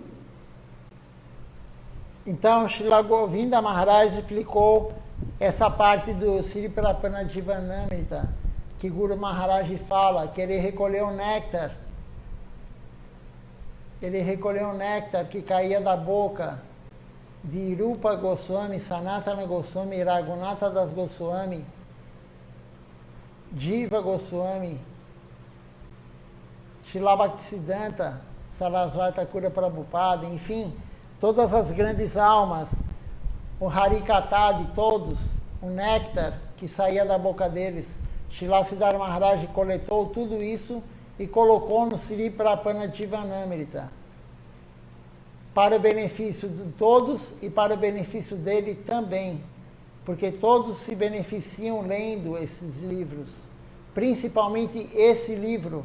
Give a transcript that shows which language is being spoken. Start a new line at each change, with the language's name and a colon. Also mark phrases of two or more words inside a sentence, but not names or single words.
Portuguese: Então, Srila Govinda Maharaj explicou essa parte do Sri Prapana Divanamrita, que Guru Maharaj fala que ele recolheu o néctar. Ele recolheu o néctar que caía da boca de Rupa Goswami, Sanatana Goswami, Raghunatha Das Goswami, Jiva Goswami, Srila Bhaktisiddhanta Sarasvati Thakura Prabhupada, enfim, todas as grandes almas, o Harikatha de todos, o néctar que saía da boca deles. Srila Siddhar Maharaj coletou tudo isso e colocou no Sri Prapana Divanamrita, para o benefício de todos e para o benefício dele também, porque todos se beneficiam lendo esses livros, principalmente esse livro.